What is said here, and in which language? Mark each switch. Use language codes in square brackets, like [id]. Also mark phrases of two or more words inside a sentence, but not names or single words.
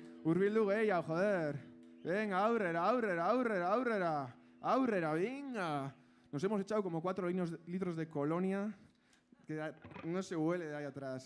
[eu] Urbildu gehiago, joder. Venga, aurrera, aurrera, aurrera, aurrera. Aurrera, venga. [es] Nos hemos echado como 4 litros de colonia. Que no se huele de ahí atrás.